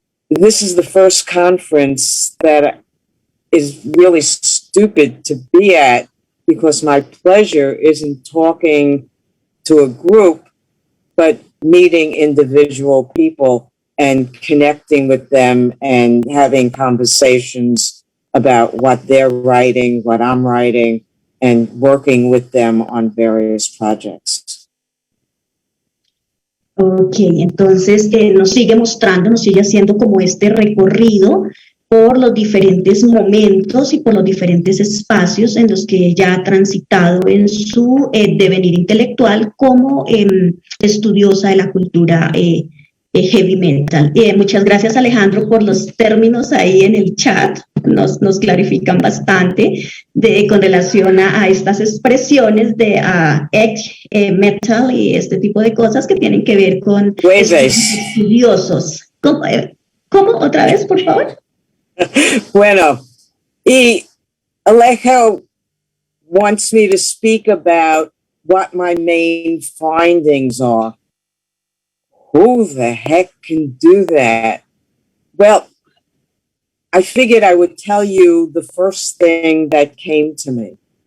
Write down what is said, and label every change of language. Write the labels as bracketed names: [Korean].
[English] This is the first conference that is really stupid to be at, because my pleasure isn't talking to a group, but meeting individual people and connecting with them and having conversations about what they're writing, what I'm writing, and working with them on various projects. [Spanish] Ok, entonces nos sigue mostrando, nos sigue haciendo como este recorrido por los diferentes momentos y por los diferentes espacios en los que ella ha transitado en su devenir intelectual como estudiosa de la cultura heavy metal. Muchas gracias, Alejandro, por los términos ahí en el chat. Nos clarifican bastante con relación a estas expresiones de edge metal y este tipo de cosas que tienen que ver con estudiosos. ¿Cómo? ¿Otra vez, por favor? Bueno, y [English] Alejo wants me to speak about what my main findings are. Who the heck can do that? Well, I figured I would tell you the first thing that came to me.